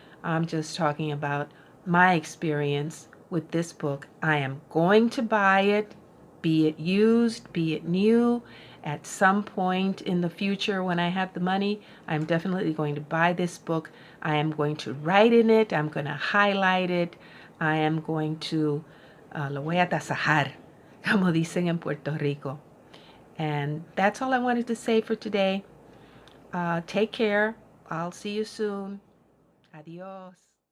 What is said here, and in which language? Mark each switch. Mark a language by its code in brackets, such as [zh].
[en] I'm just talking about my experience with this book. I am going to buy it, be it used, be it new. At some point in the future when I have the money, I'm definitely going to buy this book. I am going to write in it. I'm going to highlight it. I am going to, [es] lo voy a tasajar, como dicen en Puerto Rico. [en] And that's all I wanted to say for today. Take care. I'll see you soon. Adios.